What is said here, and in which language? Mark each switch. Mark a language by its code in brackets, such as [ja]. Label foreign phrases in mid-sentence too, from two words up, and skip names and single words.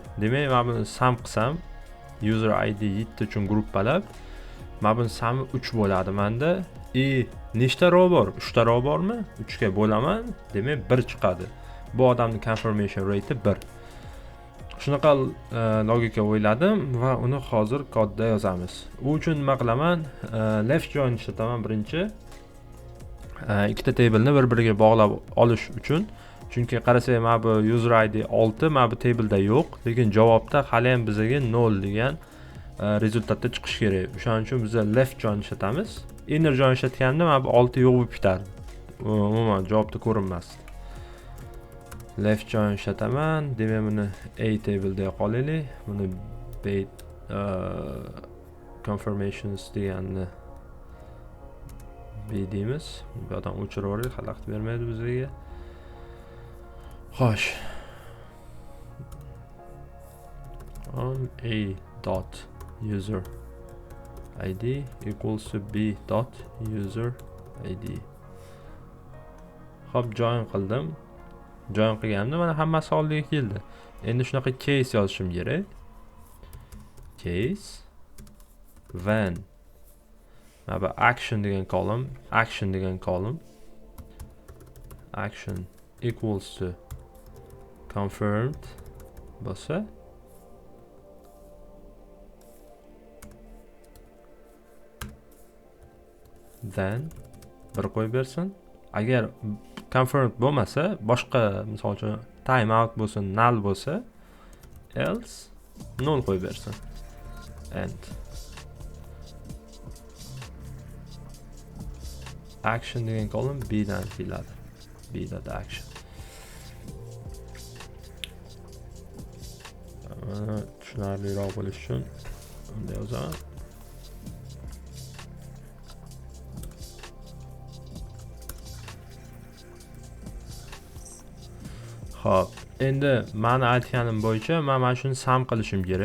[uz] Demak, men buni sum qilsam, [en] user id [uz] 7 uchun gruppalab, men buni sumi 3 bo'ladi menda. Nechta row bor? 3 ta row bormi? 3 ga bo'laman, demak 1 chiqadi. Bu odamning [en] confirmation rate [uz] 1. Shunaqa logika o'yladim va uni hozir kodda yozamiz. U uchun nima qilaman? [en] Left join [uz] ishlataman birinchi. Ikkita tableni bir-biriga bog'lab olish uchun. Chunki qarasak, mana bu [en] user id [uz] 6 mana bu tableda yo'q, lekin javobda hali ham bizga 0 degan rezultatda chiqish kerak. O'shaning uchun biz [en] left join [uz] ishlatamiz. [en] Inner join [uz] ishlatganda mana bu 6 yo'q bo'lib ketadi. Umuman javobda ko'rinmas. [en] Left join [uz] ishlataman. Demak, buni A table deya qolaylik. Buni B confirmations deganni B deymiz. Bu yerdan o'chirib yuboraylik, xalaqit bermaydi bizga. Xo'sh. [en] On A dot user id equals to B dot user id. [uz] Xo'p, join qildim. Join qilganimda mana hammasi oldiga keldi. Endi shunaqa case yozishim kerak. [en] Case when [uz] mana bu action degan column, action degan column, [en] action equals to confirmed [uz] bo'lsa, then 1 qo'yib bersin. Agar confirmed bo'lmasa, boshqa misol uchun timeout bo'lsin, null bo'lsa, [en] else null [uz] qo'yib bersin. [en] And action [uz] degan column B dan keladi. [en] B dot action. [uz] Tushunarliroq bo'lishi uchun bunday yozaman. Xo'p, endi meni aytganim bo'yicha men mana shuni sum qilishim kerak.